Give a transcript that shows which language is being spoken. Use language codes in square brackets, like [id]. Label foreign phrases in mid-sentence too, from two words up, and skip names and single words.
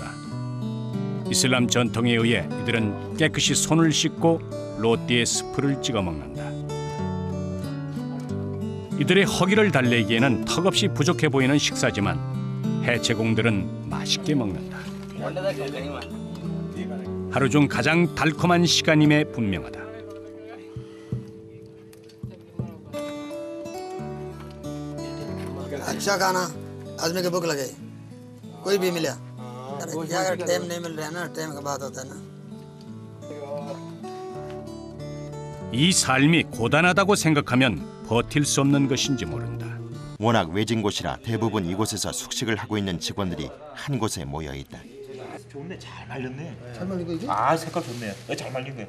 [ko] 이슬람 전통에 의해 이들은 깨끗이 손을 씻고 로띠에 스프를 찍어 먹는다. 이들의 허기를 달래기에는 턱없이 부족해 보이는 식사지만 해체공들은 맛있게 먹는다. 하루 중 가장 달콤한 시간임에 분명하다. [hi] अच्छा खाना आदमी को भूख लगे कोई भी मिला अगर टाइम नहीं मिल रहा है ना टाइम का बात होता है ना [ko] 이 삶이 고단하다고 생각하면 버틸 수 없는 것인지 모른다. 워낙 외진 곳이라 대부분 이곳에서 숙식을 하고 있는 직원들이 한 곳에 모여 있다. 좋네, 잘 말렸네. 잘 말린 거 이게? 아, 색깔 좋네. 잘 말린 거야.